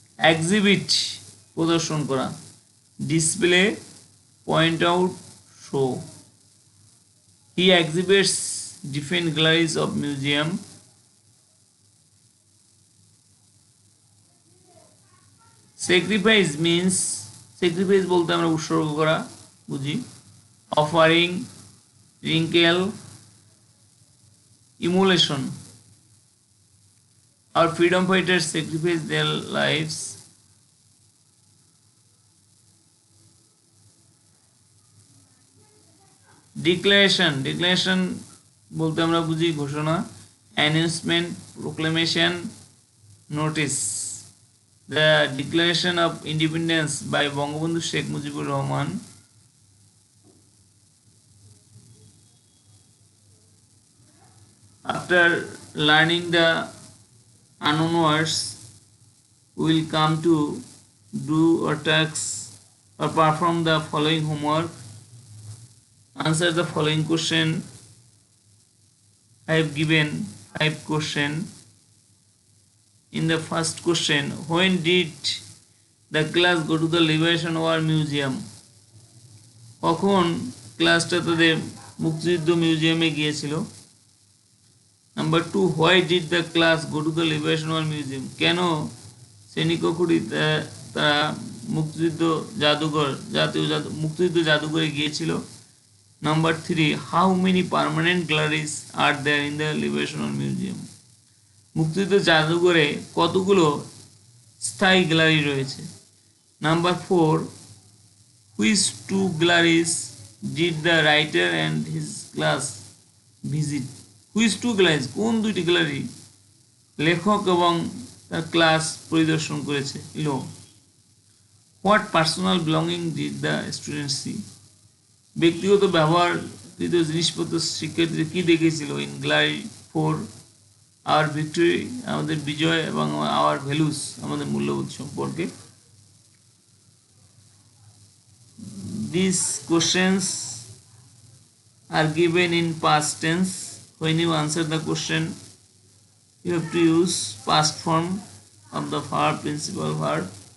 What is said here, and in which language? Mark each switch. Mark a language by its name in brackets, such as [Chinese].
[English] Exhibit, [Bangla] প্রদর্শন করা, [English] display, point out, show. He exhibits different galleries of museum. Sacrifice means, [Bangla] sacrifice বলতে আমরা উৎসর্গ করা বুঝি। [English] Offering, wrinkle, immolation. Our freedom fighters sacrificed their lives. [Bangla] Declaration, declaration বলতে আমরা বুঝি ঘোষণা। [English] Announcement, proclamation, notice. The Declaration of Independence by Bangabandhu Sheikh Mujibur Rahman. After learning the unknown words, we will come to do or tasks or perform the following homework. Answer the following question. I have given 5 questions. In the first question, when did the class go to the Liberation War Museum? [Bangla] কখন ক্লাসটা তাদের মুক্তিযুদ্ধ মিউজিয়ামে গিয়েছিল? [English] Number 2, why did the class go to the liberation war museum? [Bangla] কেন শ্রেণীকক্ষটি তারা মুক্তিযুদ্ধ জাদুঘর মুক্তিযুদ্ধ জাদুঘরে গিয়েছিল? [English] Number 3, how many permanent galleries are there in the liberation war museum? [Bangla] মুক্তিযুদ্ধ জাদুঘরে কতগুলো স্থায়ী গ্যালারি রয়েছে? [English] Number 4, which two galleries did the writer and his class visit? Which two galleries, [Bangla] কোন দুইটি গ্যালারি লেখক এবং তার ক্লাস পরিদর্শন করেছে? [English] What personal belonging did the student see? [Bangla] ব্যক্তিগত ব্যবহারকৃত জিনিসপত্র শিক্ষার্থীরা কি দেখেছিল? [English] in gallery 4, our victory, [Bangla] আমাদের বিজয়, এবং [English] our values, [Bangla] আমাদের মূল্যবোধ সম্পর্কে। [English] These questions are given in past tense. When you answer the question, you have to use past form of the verb, principal verb.